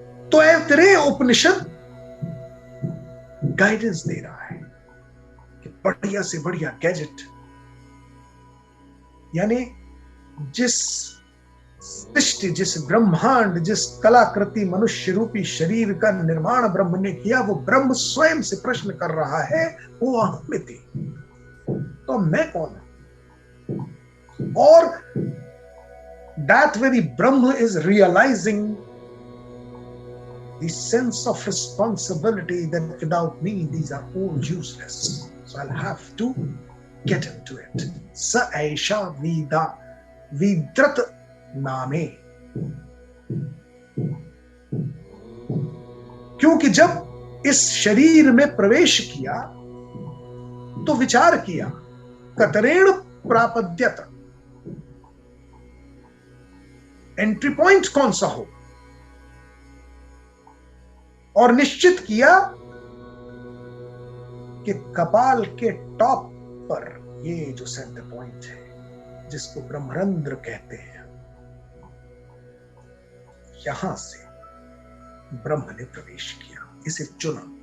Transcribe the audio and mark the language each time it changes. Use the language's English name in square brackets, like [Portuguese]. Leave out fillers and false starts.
[Hindi] तो ऐतरेय उपनिषद गाइडेंस दे रहा है कि बढ़िया से बढ़िया गैजेट, यानी जिस सृष्टि, जिस ब्रह्मांड, जिस कलाकृति मनुष्य रूपी शरीर का निर्माण ब्रह्म ने किया, वो ब्रह्म स्वयं से प्रश्न कर रहा है, वो अहमिति, तो मैं कौन हूं? और [English] that very Brahma is realizing the sense of responsibility that without me these are all useless, so I'll have to get into it. Sa aisha vida vidrat नामे। [Hindi] क्योंकि जब इस शरीर में प्रवेश किया तो विचार किया [Sanskrit] कतरेण प्रापद्यत, [Hindi] एंट्री पॉइंट कौन सा हो, और निश्चित किया कि कपाल के टॉप पर ये जो सेंटर पॉइंट है जिसको ब्रह्मरंध्र कहते हैं, यहां से ब्रह्म ने प्रवेश किया, इसे चुना।